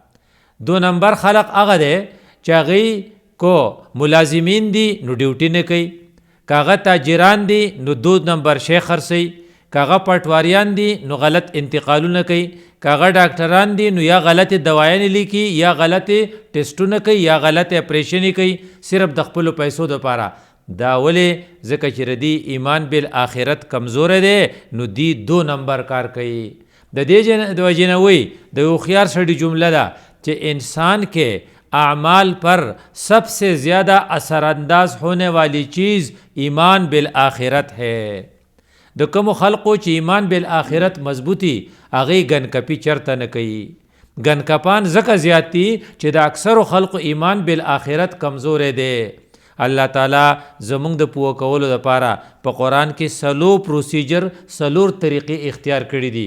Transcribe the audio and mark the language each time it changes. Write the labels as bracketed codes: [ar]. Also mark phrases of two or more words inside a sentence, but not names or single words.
[ps] 2 نمبر خلق هغه دی چې هغوی کو ملازمین دي نو ډیوټي نه کوي، که هغه تاجران دي نو 2 نمبر شی خرڅوي، که هغه پټواریان دي نو غلط انتقالونه کوي، که هغه ډاکټران دي نو یا غلط دوايانې لیکي یا غلط ټیسټونه کوي یا غلط اپریشنې کوي صرف د خپلو پیسو دپاره. دا ولې؟ ځکه چې ردي ایمان بالآخرت کمزوره دی، نو دی 2 نمبر کار کوي. د دې وجې نه وایي د یو هوښیار سړي جمله ده [ur] کہ انسان کے اعمال پر سب سے زیادہ اثر انداز ہونے والی چیز ایمان بالآخرت ہے. [ps] د کومو خلقو چې ایمان بالآخرت مضبوطی هغې ګنکپي چرته نه کوي. ګنکپان ځکه زیات دي چې د اکثرو خلقو ایمان بالآخرت کمزوری دی. الله تعالی زمونږ د پوه کولو دپاره په قرآن کې 3 پروسیجر 3 طریقې اختیار کړي دي.